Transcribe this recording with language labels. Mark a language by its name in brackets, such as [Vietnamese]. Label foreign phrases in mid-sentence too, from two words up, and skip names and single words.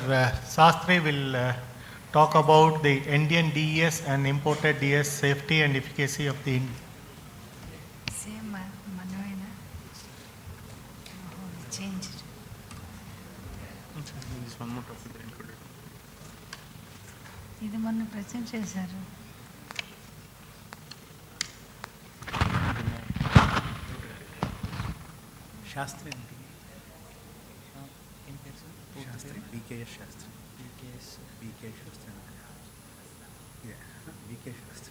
[English] Sastry will talk about the Indian DES and imported DES safety and efficacy of the Same, Manavena. Change it. One more topic included. [Telugu] ఇది మొన్న ప్రెజెంట్ చేశారు. [English] Shastri. Shastri. BKS Shastri. BK Shastri. Yeah, BK Shastri.